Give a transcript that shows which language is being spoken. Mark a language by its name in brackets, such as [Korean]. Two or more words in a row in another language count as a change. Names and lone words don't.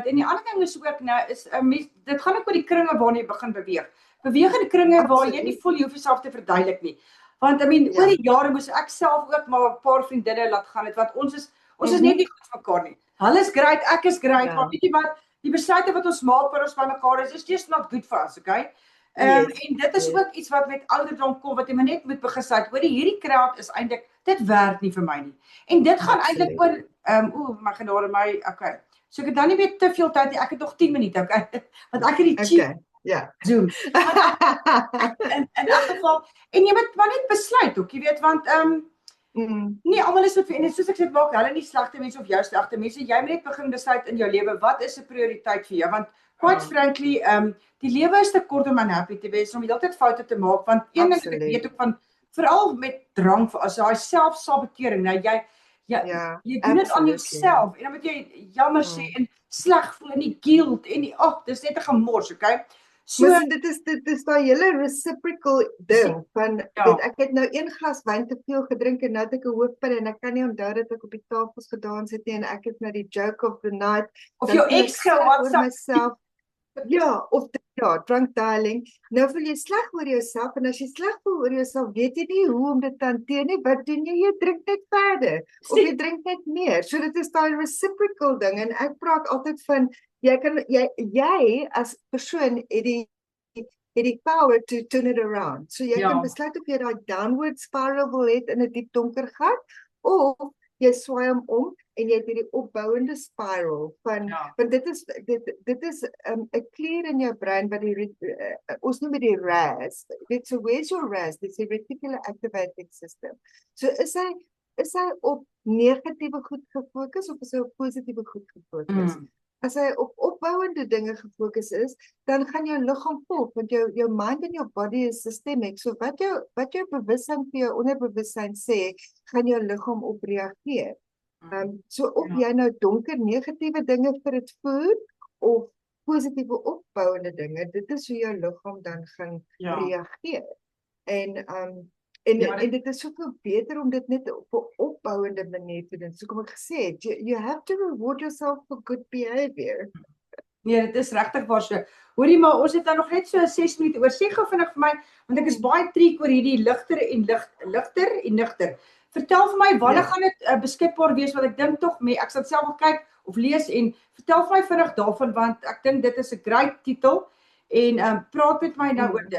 [Afrikaans] En die ander ding is ook nou is dit gaan ook oor die kringe waarna jy begin beweeg. Beweeg in kringe waar jy nie voel jy hoef jouself te verduidelik nie. Want oor die jare moes ek self ook maar 'n paar vriendinne laat gaan het, want ons is net nie goed vir mekaar nie. Hulle is great, ek is great, maar weet jy wat? Die besluite wat ons maak vir ons by mekaar is [English] just not good for us, [Afrikaans] okay? En dit is ook iets wat met ouderdom kom, wat jy maar net moet begin sê, hoor hierdie kraak is eintlik, dit werk nie vir my nie. En dit gaan eintlik oor, my genade my, okay. So ek het dan nie meer te veel tyd nie, ek het nog 10 minute, okay? Want ek het die cheap Zoom. In elk geval, en jy moet maar net besluit ook, jy weet, want nee, almal is wat en soos ek sê, maak hulle nie slegte mense of jou slegte mense. Jy moet net begin besluit in jou lewe wat is 'n prioriteit vir jou, want [English] quite frankly, [Afrikaans] die lewe is te kort om unhappy te wees, om die hele tyd foute te maak, want een ding wat ek weet ook van veral met drang, as daai selfsabotering, nou jy doen dit aan jouself en dan moet jy jammer sê en sleg voel en die guilt en die dis net 'n gemors, okay? So dit is daai hele reciprocal ding van ek het nou 1 glas wyn te veel gedrink en nou het ek 'n hoofpyn en ek kan nie onthou dat ek op die tafels gedans het nie en ek het nou die [English] joke of the night [Afrikaans] of jou ex [English] myself. Drunk dialing. [Afrikaans] Nou voel jy sleg oor jouself en as jy sleg voel oor jouself, weet jy nie hoe om dit te hanteer nie. Wat doen jy? Jy drink net verder of jy drink net meer. So dit is daai reciprocal ding en ek praat altyd van jy as persoon het die [English] power to turn it around. [Afrikaans] So jy kan besluit of jy daai [English] downward spiral [Afrikaans] wil hê in 'n diep donker gat of jy swaai hom om en jy het hierdie opbouende spiral van want dit is 'n klier in jou brein wat ons noem dit RAS. [English] So where's your RAS? [Afrikaans] Dit is [English] reticular activating system. [Afrikaans] So is hy op negatiewe goed gefokus of is hy op positiewe goed gefokus? As hy op opbouende dinge gefokus is, dan gaan jou liggaam volg, want jou mind en jou [English] body is systemic. [Afrikaans] So wat jou bewussyn vir jou onderbewussyn sê, gaan jou liggaam op reageer. So of jy nou donker negatiewe dinge vir dit voer of positiewe opbouende dinge, dit is hoe jou liggaam dan gaan reageer. En dit is soveel beter om dit net op 'n opbouende manier te doen. So kom ek gesê het, [English] you have to reward yourself for good behavior. [Afrikaans] Nee, dit is regtig waar so. Hoorie, maar ons het nou nog net so 6 minute oor. Sê gou vinnig vir my, want ek is baie triek oor hierdie ligter en nigter. Vertel vir my, wanneer gaan dit beskikbaar wees, want ek dink tog, ek sal self wil kyk of lees en vertel vir my vinnig daarvan, want ek dink dit is 'n great titel en praat met my nou oor dit.